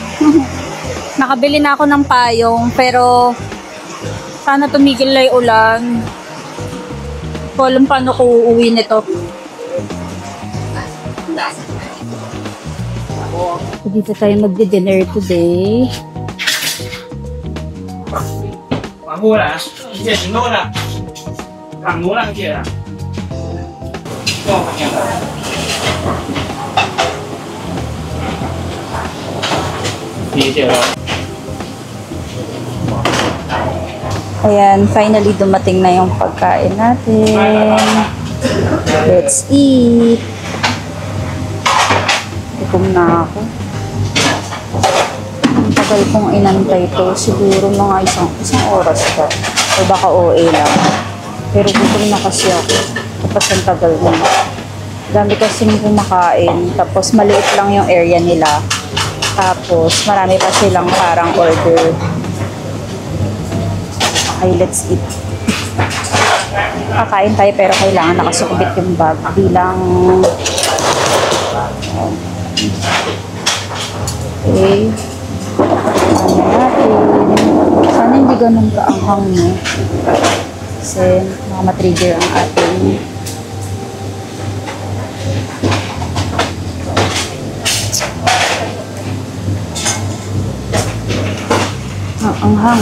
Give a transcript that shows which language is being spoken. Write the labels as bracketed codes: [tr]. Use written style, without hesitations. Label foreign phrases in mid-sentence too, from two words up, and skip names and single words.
[tl] Nakabili na ako ng payong, pero sana tumigil na yung ulan. Hindi ko alam paano ko uuwi nito. Dito tayo magdi-dinner today. [zh] 往过来，姐，你弄的，干活了，姐。理解了。 [tl] Ayan, finally dumating na yung pagkain natin. [en] Let's eat. [tl] Gutom na ako. Ang tagal kong inantay to. Siguro mga isang oras pa. O baka OA lang. Pero gutom na kasi ako. Tapos ang tagal na. Dami kasing kumakain. Tapos maliit lang yung area nila. Tapos marami pa silang parang order. [en] Okay, let's eat. [tl] Kakain tayo pero kailangan nakasukbit yung bag bilang okay. Ano natin. Sana hindi ganun kaanghang no. Kasi baka matrigger ang ating anghang.